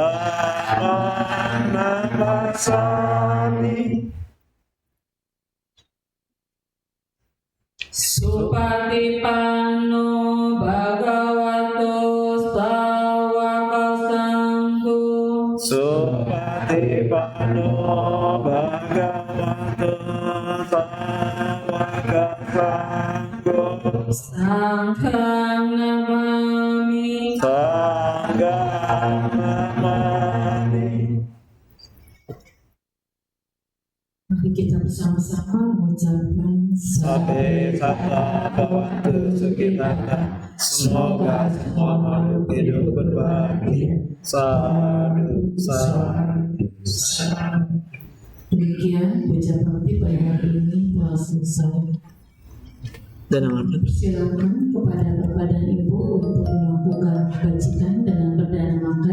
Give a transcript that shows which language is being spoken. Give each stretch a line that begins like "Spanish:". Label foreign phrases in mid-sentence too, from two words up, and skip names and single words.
Pali: Supatipanno bhagavato sawaka sanggo Sanghang namami
Indonesian: Mari kita bersama-sama mengucapkan
Pali: Sabe sata bhavantu sukhitata.
Indonesian: Semoga semua makhluk hidup berbahagia.
Pali: Sadu, sadu, sadu.
Indonesian: Demikian puja bakti pada hari ini telah selesai. Silakan kepada Bapak dan Ibu untuk melakukan kebajikan dalam perdana makan.